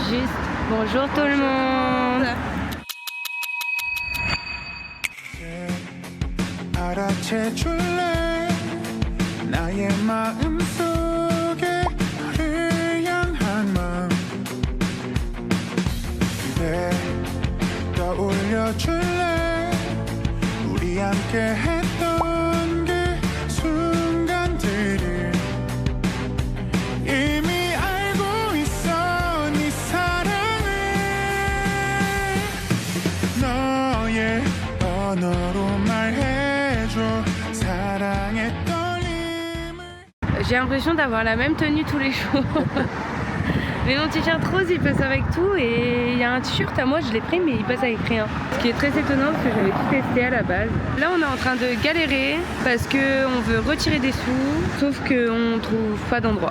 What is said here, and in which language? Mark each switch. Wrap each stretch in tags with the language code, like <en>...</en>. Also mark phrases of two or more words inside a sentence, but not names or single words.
<fr>juste bonjour tout le monde.</fr> <ko>알아채줄래 나의 마음속에 너를 향한 마음 그대 떠올려줄래 우리 함께 했던 그 순간들을 이미 알고 있어 네 사랑을 너의 언어로 말해줘 사랑의 떨림을.</ko> <fr>J'ai l'impression d'avoir la même tenue tous les jours. Mais mon t-shirt rose il passe avec tout et il y a un t-shirt à moi je l'ai pris mais il passe avec rien. Ce qui est très étonnant parce que j'avais tout testé à la base. Là on est en train de galérer parce qu'on veut retirer des sous sauf qu'on trouve pas d'endroit.</fr>